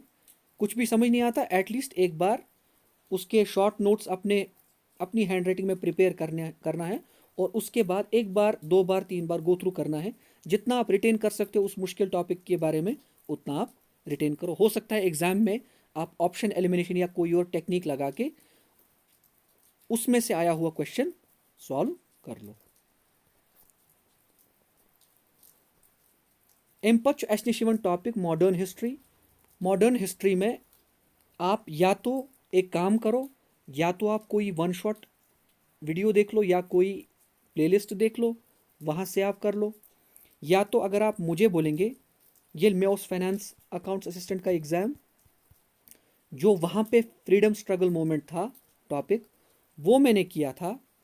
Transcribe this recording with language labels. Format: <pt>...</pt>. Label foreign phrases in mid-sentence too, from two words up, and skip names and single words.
<hi>कुछ भी समझ नहीं आता, एटलीस्ट एक बार उसके</hi> <en>short notes</en> <hi>अपनी</hi> <en>hand writing</en> <hi>में प्रिपेयर करना है और उसके बाद एक बार, दो बार, तीन बार</hi> <en>go through</en> <hi>करना है। जितना आप रिटेन कर सकते हो उस मुश्किल टॉपिक के बारे में उतना आप रिटेन करो। हो सकता है एग्ज़ाम में आप</hi> <en>option elimination</en> <hi>या कोई और टेक्निक लगा के उसमें से आया हुआ क्वेश्चन सॉल्व कर लो।</hi> <ks>अमि पत् अस्नि यिवन</ks> <en>topic modern history. modern history</en> <hi>में आप या तो एक काम करो, या तो आप कोई</hi> <en>one shot video</en> <hi>देख लो या कोई प्लेलिस्ट देख लो, वहाँ से आप कर लो। या तो अगर आप मुझे बोलेंगे, ये मेओस</hi> <en>finance accounts assistant</en> <hi>का एग्ज़ाम जो वहाँ पे</hi> <en>freedom struggle movement</en> <hi>था टॉपिक, वो मैंने किया था।</hi>